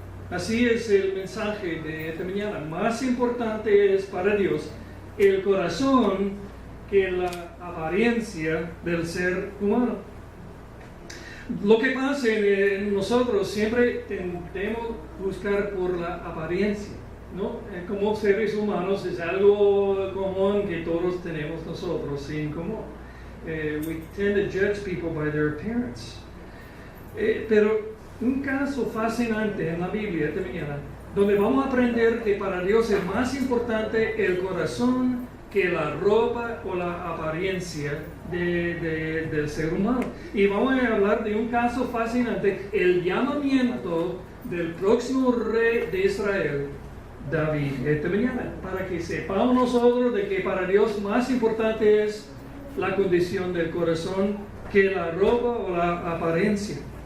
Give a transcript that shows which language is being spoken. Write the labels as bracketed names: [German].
[Spanish] Así es el mensaje de esta mañana. Más importante es para Dios el corazón que la apariencia del ser humano. Lo que pasa en nosotros siempre tendemos buscar por la apariencia, ¿no? Como seres humanos es algo común que todos tenemos nosotros en común. [English] We tend to judge people by their appearance. [Spanish] Pero un caso fascinante en la Biblia esta mañana, donde vamos a aprender que para Dios es más importante el corazón que la ropa o la apariencia del ser humano. Y vamos a hablar de un caso fascinante, el llamamiento del próximo rey de Israel, David, esta mañana, para que sepamos nosotros de que para Dios más importante es la condición del corazón que la ropa o la apariencia.